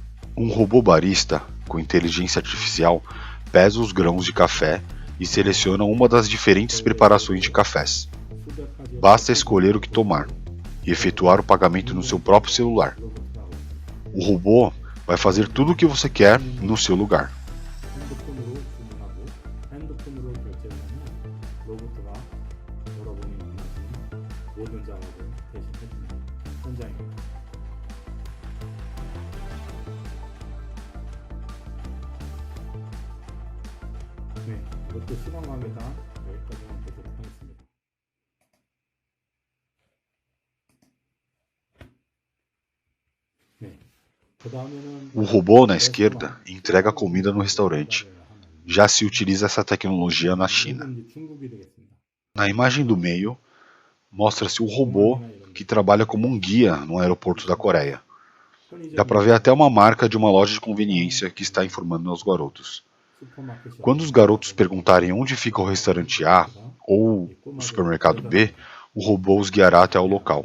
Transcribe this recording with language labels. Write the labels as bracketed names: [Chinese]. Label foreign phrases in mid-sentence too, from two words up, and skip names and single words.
[Portuguese] Um robô barista com inteligência artificial pesa os grãos de café e seleciona uma das diferentes preparações de cafés. Basta escolher o que tomar e efetuar o pagamento no seu próprio celular. O robô vai fazer tudo o que você quer no seu lugar. [Korean] 핸드폰으로 주문하고 핸드폰으로 결제를 하면 로봇가 여러분이 원하시는 모든 작업을 대신해줍니다. 현장입니다. 네, 이것도 시간 관계상 여기까지만 보도록 하겠습니다. 네, 그 다음에는 [Portuguese] O robô na esquerda entrega comida no restaurante. Já se utiliza essa tecnologia na China. [Korean] 중국이 되겠습니다. [Portuguese] Na imagem do meio, mostra-se o robô que trabalha como um guia no aeroporto da Coreia. Dá para ver até uma marca de uma loja de conveniência que está informando aos garotos. Quando os garotos perguntarem onde fica o restaurante A ou o supermercado B, o robô os guiará até o local.